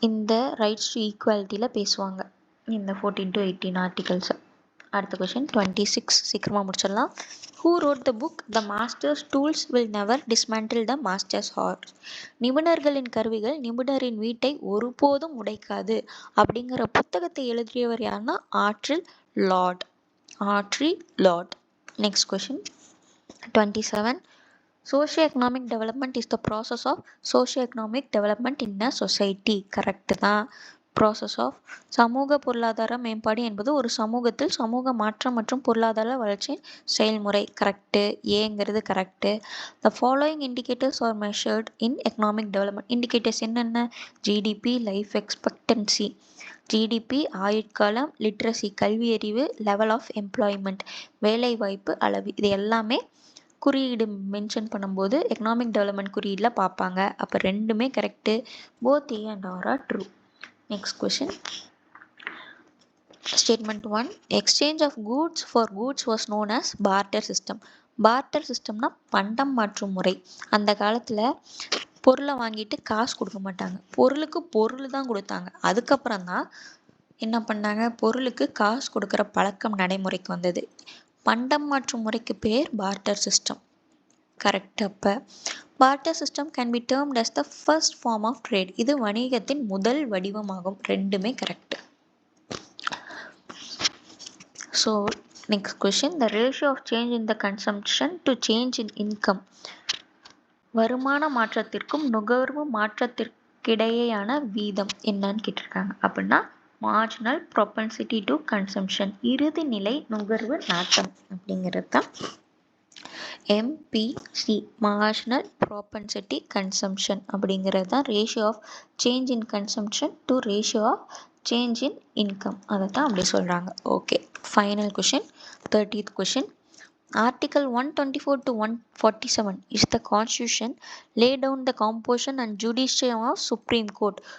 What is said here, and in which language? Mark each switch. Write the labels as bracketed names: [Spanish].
[Tamil] இந்த rights to ஈக்குவாலிட்டியில் பேசுவாங்க இந்த 14 to 18 ஆர்டிகல்ஸை. அடுத்த கொஷின் 26, சீக்கிரமாக முடிச்சிடலாம். [English] Who wrote the book The Master's Tools Will Never Dismantle the Master's Heart? [Tamil] நிபுணர்களின் கருவிகள் நிபுணரின் வீட்டை ஒருபோதும் உடைக்காது அப்படிங்கிற புத்தகத்தை எழுதியவர் யாருன்னா ஆட்ரில் Lord. ஆட்ரில் Lord. Next question 27. [English] Socio-economic development is the process of socio-economic development in a society. [Tamil] Correct தான். ப்ராசஸ் ஆஃப் சமூக பொருளாதார மேம்பாடு என்பது ஒரு சமூகத்தில் சமூக மாற்றம் மற்றும் பொருளாதார வளர்ச்சி செயல்முறை. கரெக்டு. ஏங்கிறது correct. [English] The following indicators are measured in economic development. [Tamil] Indicators என்னென்ன? GDP, life expectancy. ஜிடிபி ஆயுட்காலம், லிட்ரஸி கல்வியறிவு, லெவல் ஆஃப் எம்ப்ளாய்மெண்ட் வேலைவாய்ப்பு அளவு. இது எல்லாமே குறியீடு மென்ஷன் பண்ணும்போது எக்கனாமிக் டெவலப்மெண்ட் குறியீடில் பார்ப்பாங்க. அப்போ ரெண்டுமே correct. [English] Both A and R are true. Next question. Statement 1. Exchange of goods for goods was known as barter system. [Tamil] barter systemனா பண்டம் மாற்றும் முறை. அந்த காலத்தில் பொருளை வாங்கிட்டு காசு கொடுக்க மாட்டாங்க, பொருளுக்கு பொருள் தான் கொடுத்தாங்க. அதுக்கப்புறம் தான் என்ன பண்ணாங்க, பொருளுக்கு காசு கொடுக்குற பழக்கம் நடைமுறைக்கு வந்தது. பண்டம் மாற்றும் முறைக்கு பேர் பார்ட்டர் சிஸ்டம். கரெக்ட். [English] அப்போ barter system can be termed as the first form of trade. [Tamil] இது வணிகத்தின் முதல் வடிவமாகும். ரெண்டுமே correct. [English] So next question. the ratio of change in the consumption to change in income. [Tamil] வருமான மாற்றத்திற்கும் நுகர்வு மாற்றத்திற்கிடையேயான வீதம் என்னன்னு கேட்டிருக்காங்க. அப்படின்னா மார்ஜினல் ப்ரொபென்சிட்டி டு கன்சம்ஷன், இறுதி நிலை நுகர்வு நாட்டம் அப்படிங்கிறது தான் MPC, மார்ஜினல் ப்ராபன்சிட்டி கன்சம்ஷன் அப்படிங்கிறது தான் [English] Ratio of change in consumption to ratio of change in income. [Tamil] அதை தான் அப்படி சொல்கிறாங்க. Okay, final question 30th question. [English] Article 124 to 147 is the constitution lay down the composition and judiciary of Supreme Court.